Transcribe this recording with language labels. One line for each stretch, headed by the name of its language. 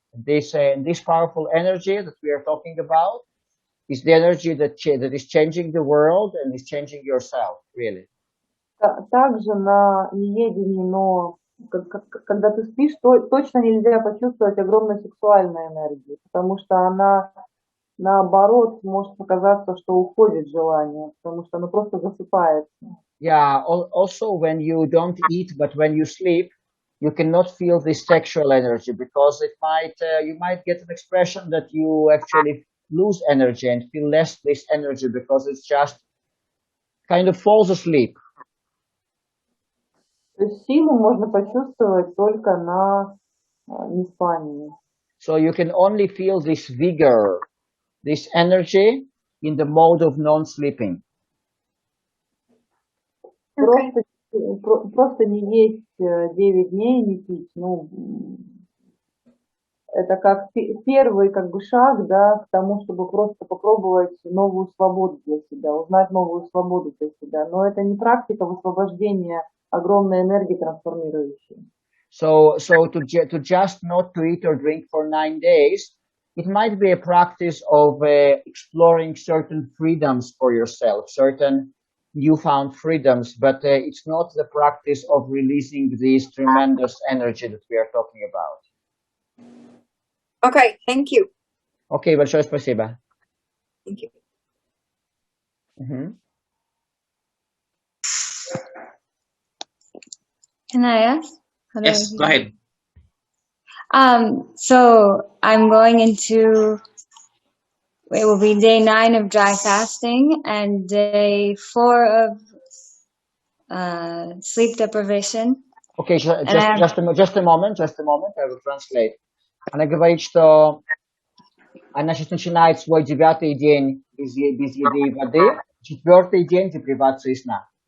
English: This powerful energy that we are talking about is the energy that is changing the world and is changing yourself, really.
Russian: Также на неедении, но когда ты спишь, точно нельзя почувствовать огромной сексуальной энергии, потому что она, наоборот, может показаться, что уходит желание, потому что оно просто засыпается.
English: Yeah, also when you don't eat, but when you sleep, you cannot feel this sexual energy because you might get an expression that you actually lose energy and feel less this energy because it's just kind of falls asleep.
Russian: То есть силу можно почувствовать только на неспании.
English: So you can only feel this vigor, this energy in the mode of non-sleeping.
Russian: Просто не есть 9 дней, не пить. Ну, это как первый как бы шаг, да, к тому, чтобы просто попробовать новую свободу для себя, узнать новую свободу для себя. Но это не практика высвобождения огромной энергии трансформирующей. So to just not to eat or drink for 9 days, it might be a practice of exploring certain freedoms for yourself, certain newfound freedoms, but it's not the practice of releasing this tremendous energy that we are talking about.
English: Okay, thank you.
Russian: Okay, большое спасибо.
English: Thank you. Mm-hmm. Can I ask? Yes, go ahead. So I'm going into, it will be day 9 of dry fasting and day 4 of sleep deprivation. Okay, just a moment, I will translate.
Russian: Она говорит, что она сейчас начинает свой 9-й день без еды и воды, 4-й день депривации сна.